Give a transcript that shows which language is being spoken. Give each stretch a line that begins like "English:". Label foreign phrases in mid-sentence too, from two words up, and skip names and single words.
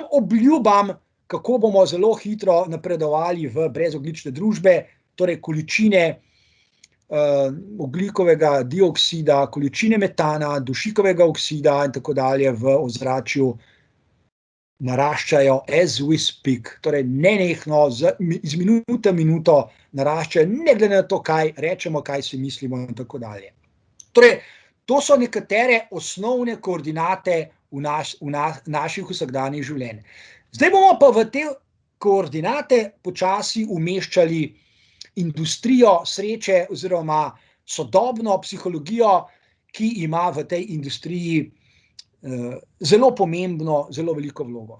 Slovenian: obljubam, kako bomo zelo hitro napredovali v brezogljične družbe, torej količine ogljikovega dioksida, količine metana, dušikovega oksida in tako dalje v ozračju naraščajo
English: as we speak,
Slovenian: torej nenehno, iz minute v minuto naraščajo, ne glede na to, kaj rečemo, kaj si mislimo in tako dalje. Torej, to so nekatere osnovne koordinate v naših vsakdanjih življenj. Zdaj bomo pa v te koordinate počasi umeščali industrijo sreče oziroma sodobno psihologijo, ki ima v tej industriji zelo pomembno, zelo veliko vlogo.